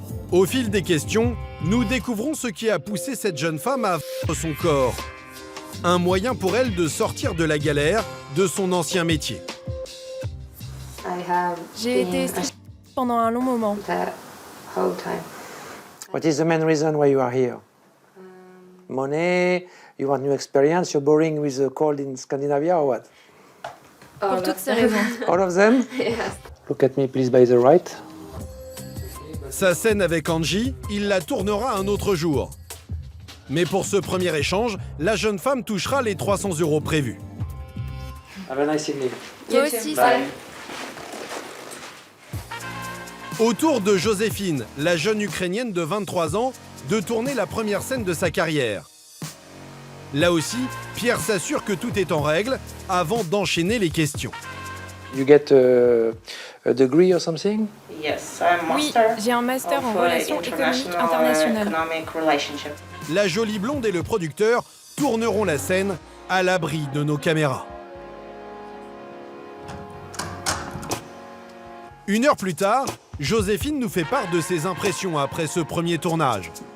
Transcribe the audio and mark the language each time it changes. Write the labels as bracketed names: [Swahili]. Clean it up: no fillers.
[French] Au fil des questions, nous découvrons ce qui a poussé cette jeune femme à vendre son corps. Un moyen pour elle de sortir de la galère de son ancien métier. J'ai été styliste pendant un long moment. [English] What is the main reason why you are here? Money, you want new experience, you're boring with the cold in Scandinavia or what? [French] Pour toutes ces raisons. [English] All of them? Look at me please by the right. [French] Sa scène avec Angie, il la tournera un autre jour. Mais pour ce premier échange, la jeune femme touchera les 300 € prévus. [English] Have a nice evening. [French] Toi aussi, Sam. Au tour de Joséphine, la jeune Ukrainienne de 23 ans, de tourner la première scène de sa carrière. Là aussi, Pierre s'assure que tout est en règle avant d'enchaîner les questions. [English] You get a degree or something? Yes, I'm [French] Oui, [English] master [French] j'ai un master en [English] of, [French] relations économiques internationales. [English] economic relationship. La jolie blonde et le producteur tourneront la scène à l'abri de nos caméras. Une heure plus tard, Joséphine nous fait part de ses impressions après ce premier tournage.